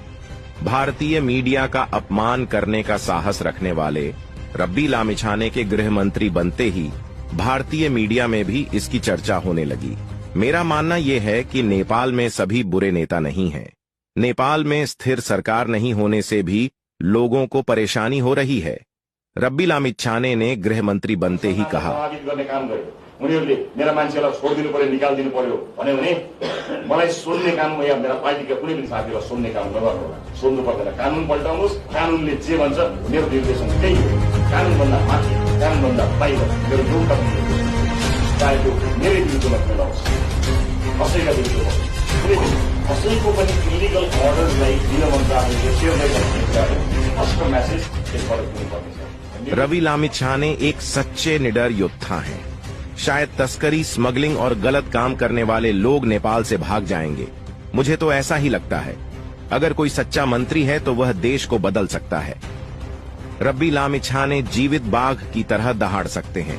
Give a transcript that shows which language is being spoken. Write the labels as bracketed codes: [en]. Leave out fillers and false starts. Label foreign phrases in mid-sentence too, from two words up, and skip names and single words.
[hi] भारतीय मीडिया का अपमान करने का साहस रखने वाले रवि लामिछाने के गृह मंत्री बनते ही भारतीय मीडिया में भी इसकी चर्चा होने लगी। मेरा मानना यह है कि नेपाल में सभी बुरे नेता नहीं हैं। नेपाल में स्थिर सरकार नहीं होने से भी लोगों को परेशानी हो रही है। रवि लामिछाने ने गृह मंत्री बनते ही कहा, [ne] उनीहरूले मेरा मान्छेलाई छोडिदिनु पर्यो, निकालिदिनु पर्यो भन्यो भने मलाई सोध्ने काम या मेरा पार्टीका कुनै पनि साथीलाई सोध्ने काम नगर्नु होला। सोध्नु पर्दैन, कानून पल्टाउनुहोस्। कानूनले जे भन्छ मेरो निर्देशन त्यही हो। कानूनभन्दा माथि, कानूनभन्दा बाहिर मेरो एउटा पनि चाहे त्यो मेरै विरुद्धमा फैलाओस्, कसैका विरुद्ध होस्, कुनै पनि कसैको पनि [en] illegal orderलाई [ne] गृह मन्त्रालयले सेवालाई [en] first message [ne] यसबाट दिनुपर्नेछ। [hi] रवि लामिछाने एक सच्चे निडर योद्धा हैं। शायद तस्करी, स्मगलिंग और गलत काम करने वाले लोग नेपाल से भाग जाएंगे। मुझे तो ऐसा ही लगता है। अगर कोई सच्चा मंत्री है तो वह देश को बदल सकता है। रवि लामिछाने जीवित बाघ की तरह दहाड़ सकते हैं।